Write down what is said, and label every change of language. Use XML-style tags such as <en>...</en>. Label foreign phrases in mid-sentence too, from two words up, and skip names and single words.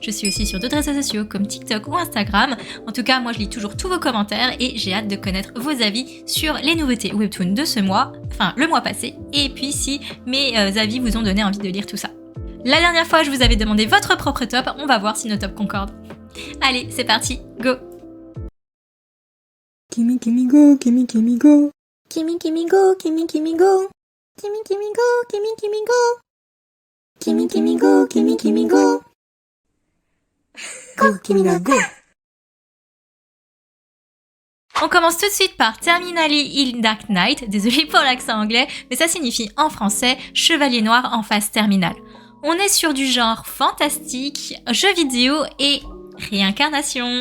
<fr>Je suis aussi sur d'autres réseaux sociaux comme TikTok ou Instagram. En tout cas, moi je lis toujours tous vos commentaires et j'ai hâte de connaître vos avis sur les nouveautés webtoon de ce mois, enfin le mois passé, et puis si mes avis vous ont donné envie de lire tout ça. La dernière fois, je vous avais demandé votre propre top, on va voir si nos tops concordent. Allez, c'est parti, go! Kimi Kimi go, Kimi Kimi go. Kimi Kimi go, Kimi Kimi go. Kimi Kimi go, Kimi Kimi go. Kimi Kimi go, Kimi Kimi go. Go, Kimina, go. On commence tout de suite par Terminally in Dark Night, désolé pour l'accent anglais, mais ça signifie en français Chevalier Noir en phase terminale. On est sur du genre fantastique, jeu vidéo et réincarnation.</fr>